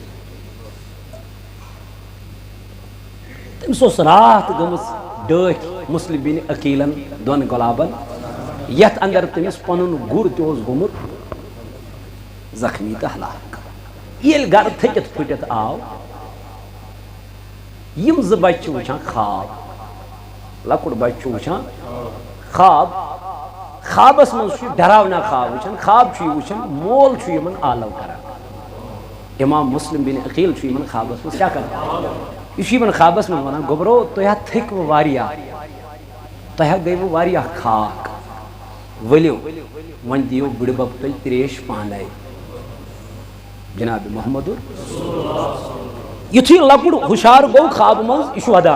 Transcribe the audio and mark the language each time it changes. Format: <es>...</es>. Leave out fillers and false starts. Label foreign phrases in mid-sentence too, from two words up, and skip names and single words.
<ks>تمس اوس رات گمس ڈٲکھ مسلم بن عقیلن دون غلابن یتھ اندر تمس پنن گر تہ اوس گومت زخمی تہ ہلاک ییٚلہِ گھر تھٔکِتھ پھٕٹِتھ آو یم زٕ بچہ وٕچھان خواب لۄکُٹ بچہ چھُ وٕچھان خواب خوابس منٛز چھُ ڈراونا خواب وٕچھان خواب چھُ یہِ وٕچھان مول چھُ یِمن آلو کران امام مسلم بن عقیل چھُ یِمن خوابس منٛز کیاہ کران یہ چھُ یِمن خوابس منٛز ونان گوبرو تُہۍ ہا تھٔکوٕ واریاہ تۄہہِ ہا گٔیوٕ واریاہ خاک ؤلِو وۄنۍ دِیِو بٕڈِبب تُہۍ تریش پانے جناب محمد یُتھُے لۄکُٹ ہُشار گوٚو خواب منٛز یہِ چھُ</ks>